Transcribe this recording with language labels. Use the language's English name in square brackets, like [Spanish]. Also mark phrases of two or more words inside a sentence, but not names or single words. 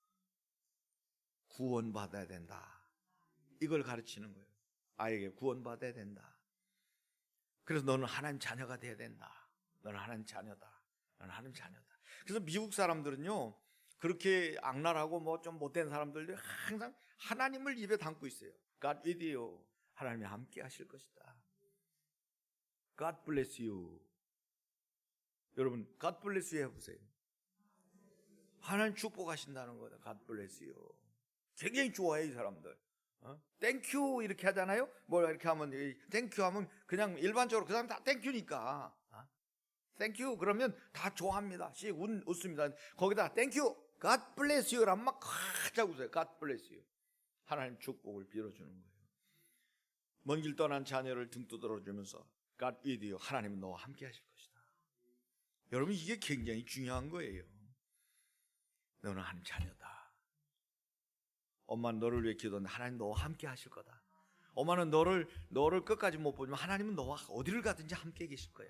[Korean] 구원받아야 된다. 이걸 가르치는 거예요. 아이에게 구원받아야 된다. 그래서 너는 하나님 자녀가 돼야 된다. 너는 하나님 자녀다. 너는 하나님 자녀다. 그래서 미국 사람들은요, 그렇게 악랄하고 뭐 좀 못된 사람들도 항상 하나님을 입에 담고 있어요. [English] God with you. [Korean] 하나님이 함께 하실 것이다. [English] God bless you. 여러분 God bless you 해보세요. [Korean] 하나님 축복하신다는 거다. [English] God bless you. [Korean] 굉장히 좋아해 이 사람들. [English] Thank you [Korean] 이렇게 하잖아요. 뭐 이렇게 하면 [English] Thank you [Korean] 하면 그냥 일반적으로 그 사람 다 [English] Thank you [Korean] 니까. [English] Thank you [Korean] 그러면 다 좋아합니다. 씩 웃습니다. 거기다 [English] Thank you, God bless you [Korean] 라면 막 가자 웃어요. [English] God bless you. [Korean] 하나님 축복을 빌어주는 거예요. 먼 길 떠난 자녀를 등 두드려주면서 [English] God with you. [Korean] 하나님은 너와 함께 하실 것이다. 여러분 이게 굉장히 중요한 거예요. 너는 하나님 자녀다. 엄마는 너를 위해 기도하는데 하나님 너와 함께 하실 거다. 엄마는 너를 끝까지 못 보지만 하나님은 너와 어디를 가든지 함께 계실 거야.